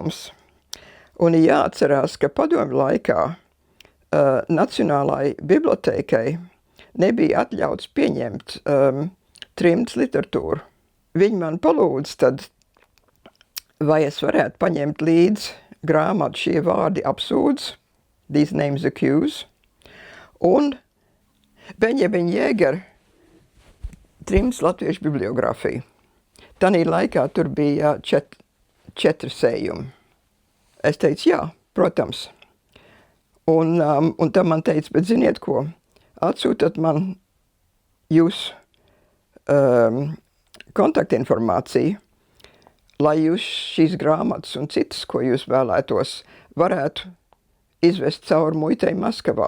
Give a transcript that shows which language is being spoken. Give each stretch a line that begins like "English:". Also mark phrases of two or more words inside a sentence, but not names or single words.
Latvian: Un jāatcerās, ka padomju laikā Nacionālai bibliotēkai nebija atļauts pieņemt trimdas literatūru. Viņi man palūdz tad, vai es varētu paņemt līdzi grāmatu Šie vārdi apsūdz,
English: These names accuse,
Latvian: un Benjamina Jēgera trimdas latviešu bibliogrāfiju. Tanī laikā tur bija 4 sējumi. Es teicu, jā, protams. Un tad man teica, bet ziniet ko, atsūtat man jūsu kontaktinformāciju, lai jūs šīs grāmatas un citas, ko jūs vēlētos, varētu izvest cauri muitei Maskavā.